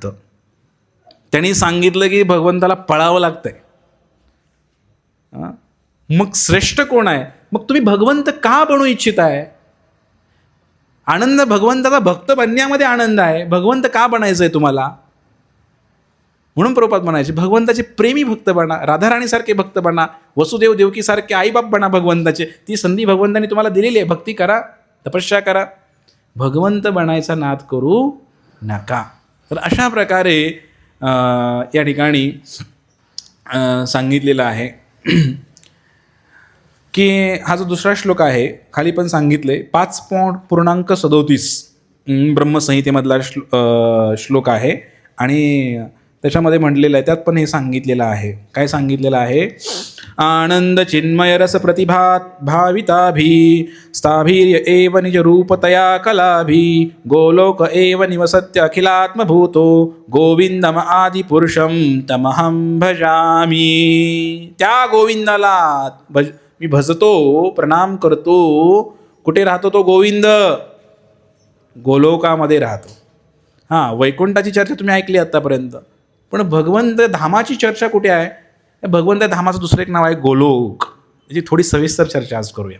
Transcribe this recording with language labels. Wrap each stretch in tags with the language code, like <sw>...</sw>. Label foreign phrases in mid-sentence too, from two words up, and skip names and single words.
<mr>त्यांनी सांगितलं की भगवंताला पळावं लागतंय. मग श्रेष्ठ कोण आहे? मग तुम्ही भगवंत का बनू इच्छित आहे? आनंद भगवंताचा भक्त बनण्यामध्ये आनंद आहे. भगवंत का बनायचं आहे तुम्हाला? म्हणून प्रभुपाद म्हणायचे, भगवंताचे प्रेमी भक्त बना, राधाराणीसारखे भक्त बना, वसुदेव देवकीसारखे आईबाप बना भगवंताचे. ती संधी भगवंतांनी तुम्हाला दिलेली आहे. भक्ती करा, तपस्या करा, भगवंत बनायचा नाद करू नका. तर अशा प्रकारे या ठिकाणी सांगितलेलं आहे की हा जो दुसरा श्लोक आहे, खाली पण सांगितले 5.37 ब्रह्मसंहितेमधला श्लोक आहे. आणि त्याच्यामध्ये म्हटलेलं आहे, त्यात पण हे सांगितलेलं आहे. काय सांगितलेलं आहे?</mr> <sa>आनंद चिन्मय रस प्रतिभात भाविताभी स्थाभिर्य एव निज रूपतया कलाभी गोलोक एव निवसत्य अखिलात्मभूतो गोविंदम आदि पुरुषम तमहं भजामी.</sa> <mr>त्या गोविंदाला मी भजतो, प्रणाम करतो. कुठे राहतो तो गोविंद? गोलोकामध्ये राहतो. हां, वैकुंठाची चर्चा तुम्ही ऐकली आत्तापर्यंत, पण भगवंत धामाची चर्चा कुठे आहे? भगवंत धामाचं दुसरं एक नाव आहे गोलोक. याची थोडी सविस्तर चर्चा आज करूया.</mr>